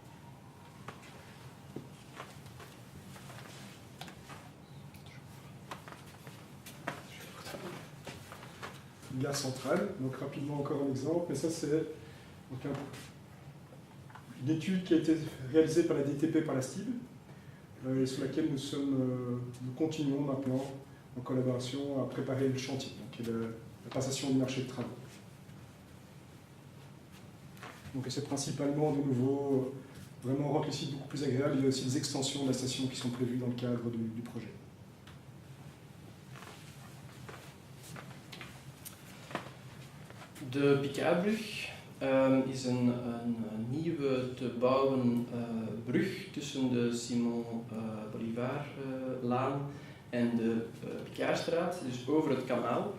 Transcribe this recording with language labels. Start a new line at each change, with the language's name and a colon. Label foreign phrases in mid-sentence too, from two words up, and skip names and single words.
French: Une gare centrale, donc rapidement encore un exemple, mais ça c'est une étude qui a été réalisée par la DTP, par la STIB, sur laquelle nous continuons maintenant en collaboration à préparer le chantier, donc qui est la passation du marché de travaux. Donc c'est principalement de nouveau vraiment rendre le site beaucoup plus agréable. Il y a aussi des extensions de la station qui sont prévues dans le cadre du projet.
Dutch: De Picardbrug. is een nieuwe te bouwen brug tussen de Simon Bolivar-laan en de Picardstraat, dus over het kanaal.